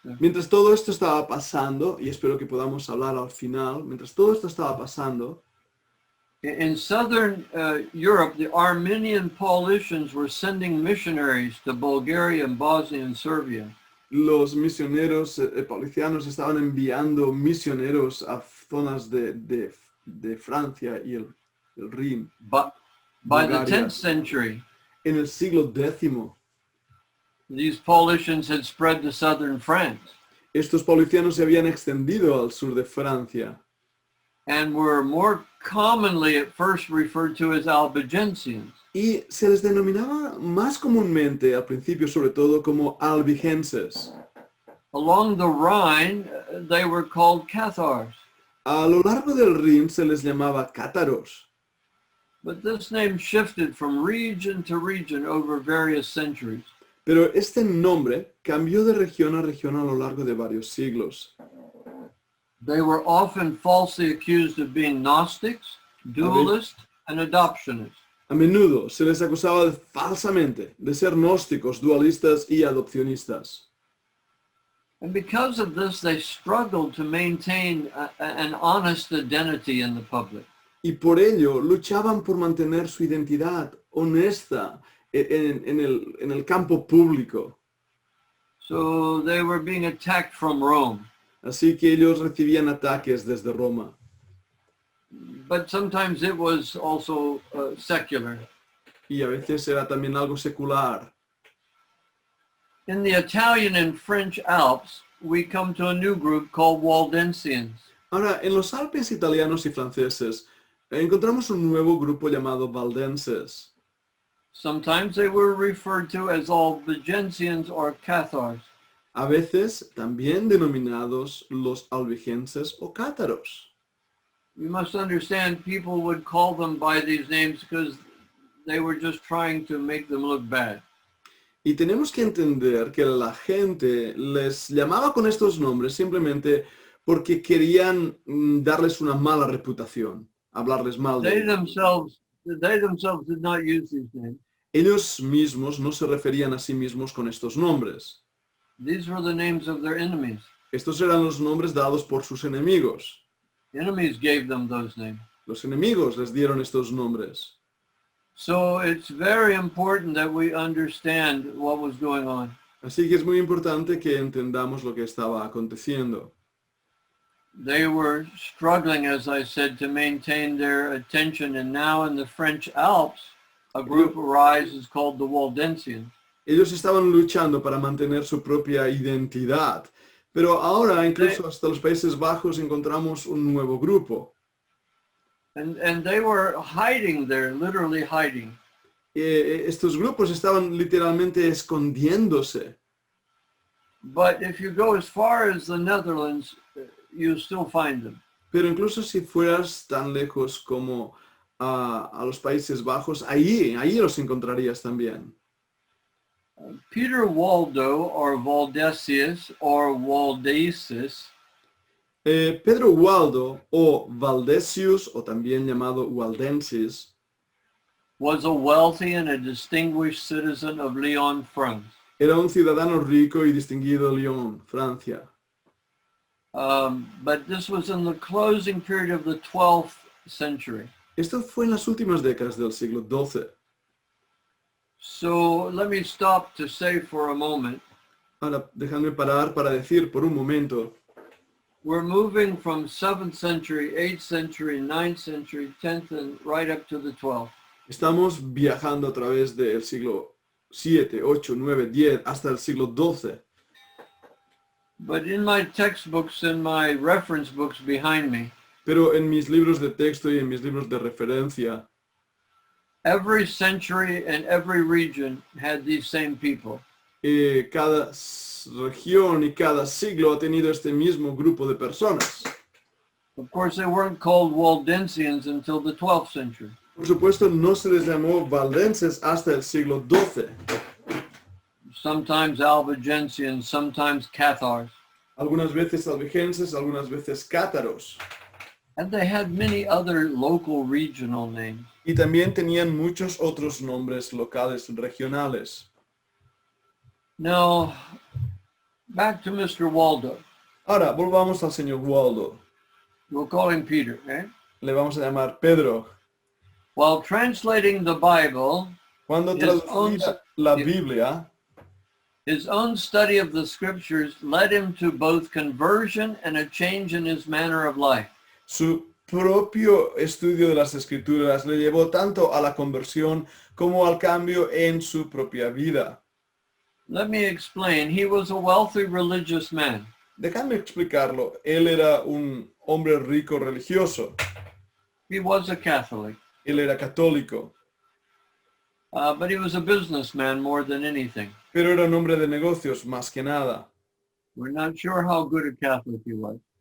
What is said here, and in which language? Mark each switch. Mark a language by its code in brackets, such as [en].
[es] Mientras todo esto estaba pasando, y espero que podamos hablar al final, mientras todo esto estaba pasando, [en] in southern Europe, the Armenian Paulicians were sending missionaries to Bulgaria and Bosnia and Serbia. [es] los misioneros paulicianos estaban enviando misioneros a zonas de Francia y el Rin. [en] But by the Bulgaria. 10th century, [es] En el siglo X, [en] these Paulicians had spread to southern France [es] estos paulicianos se habían extendido al sur de Francia [en] and were more commonly at first referred to as Albigensians. [es] y se les denominaba más comúnmente al principio sobre todo como albigenses. [en] Along the Rhine, they were called Cathars. [es] A lo largo del Rin se les llamaba Cataros, [en] But this name shifted from region to region over various centuries. [es] pero este nombre cambió de región a región a lo largo de varios siglos. [en] They were often falsely accused of being Gnostics, dualists, and adoptionists. [es] A menudo se les acusaba falsamente de ser gnósticos, dualistas y adopcionistas. [en] And because of this, they struggled to maintain an honest identity in the public. [es] Y por ello luchaban por mantener su identidad honesta en el campo público. [en] So they were being attacked from Rome. [es] Así que ellos recibían ataques desde Roma. [en] but sometimes it was also secular. [es] y a veces era también algo secular. [en] In the Italian and French Alps, we come to a new group called Waldensians. [es] Ahora, en los Alpes italianos y franceses encontramos un nuevo grupo llamado Valdenses. [en] Sometimes they were referred to as Albigensians or Cathars. [es] A veces también denominados los albigenses o cátaros. [en] You must understand people would call them by these names because they were just trying to make them look bad. [es] Y tenemos que entender que la gente les llamaba con estos nombres simplemente porque querían darles una mala reputación, hablarles mal de [en] They [es] ellos. [en] themselves did not use these names. [es] Ellos mismos no se referían a sí mismos con estos nombres. [en] These were the names of their enemies. [es] Estos eran los nombres dados por sus enemigos. [en] Enemies gave them those names. [es] Los enemigos les dieron estos nombres. [en] So it's very important that we understand what was going on. [es] Así que es muy importante que entendamos lo que estaba aconteciendo. [en] They were struggling, as I said, to maintain their attention, and now in the French Alps, a group arises called the Waldensians. [es] Ellos estaban luchando para mantener su propia identidad, pero ahora incluso hasta los Países Bajos encontramos un nuevo grupo. [en] And they were hiding there, literally hiding. [es] Estos grupos estaban literalmente escondiéndose. [en] But if you go as far as the Netherlands, you still find them. [es] Pero incluso si fueras tan lejos como a los Países Bajos, ahí los encontrarías también. [en] Peter Waldo, or Valdesius, or Waldenses, [es] Pedro Waldo, o Valdesius, o también llamado Waldenses, [en] was a wealthy and a distinguished citizen of Lyon, France. [es] era un ciudadano rico y distinguido de Lyon, Francia. [en] But this was in the closing period of the 12th century. [es] Esto fue en las últimas décadas del siglo XII. [en] So let me stop to say for a moment, [es] Ahora, déjame parar para decir por un momento, [en] we're moving from 7th century, 8th century, 9th century, 10th, and right up to the 12th. [es] estamos viajando a través del siglo 7, 8, 9, 10, hasta el siglo XII. [en] But in my textbooks and my reference books behind me, [es] Pero en mis libros de texto y en mis libros de referencia, [en] every century and every region had these same people. [es] cada región y cada siglo ha tenido este mismo grupo de personas. [en] Of course, they weren't called Waldensians until the 12th century. [es] Por supuesto, no se les llamó valdenses hasta el siglo XII. [en] Sometimes Albigensians, sometimes Cathars. [es] Algunas veces albigenses, algunas veces cátaros. [en] And they had many other local regional names. [es] Y también tenían muchos otros nombres locales, regionales. [en] Now, back to Mr. Waldo. [es] Ahora, volvamos al señor Waldo. [en] We'll call him Peter, eh? [es] Le vamos a llamar Pedro. [en] While translating the Bible, [es] Cuando traducía la Biblia, [en] his own study of the scriptures led him to both conversion and a change in his manner of life. [es] su propio estudio de las Escrituras le llevó tanto a la conversión como al cambio en su propia vida. [en] Let me explain. He was a wealthy religious man. [es] Déjame explicarlo. Él era un hombre rico religioso. [en] He was a Catholic, [es] Él era católico, [en] but he was a businessman more than anything. [es] pero era un hombre de negocios más que nada. [en] We're not sure how good a Catholic he was.